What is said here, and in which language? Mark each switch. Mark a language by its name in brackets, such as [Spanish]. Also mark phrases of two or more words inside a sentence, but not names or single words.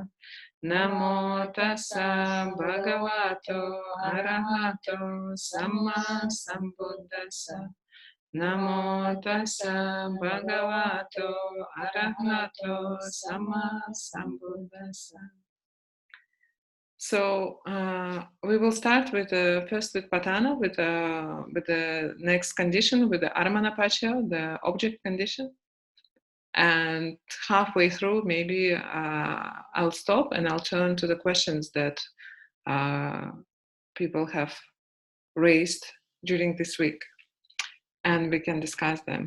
[Pali] Namo tassa bhagavato arahato sama sambuddhassa. Namo tassa bhagavato arahato sama sambuddhassa. [English] So we will start with first with patana, with the next condition, with the [Pali] ramman apaccayo, [English] the object condition. And halfway through, maybe I'll stop and I'll turn to the questions that people have raised during this week, and we can discuss them.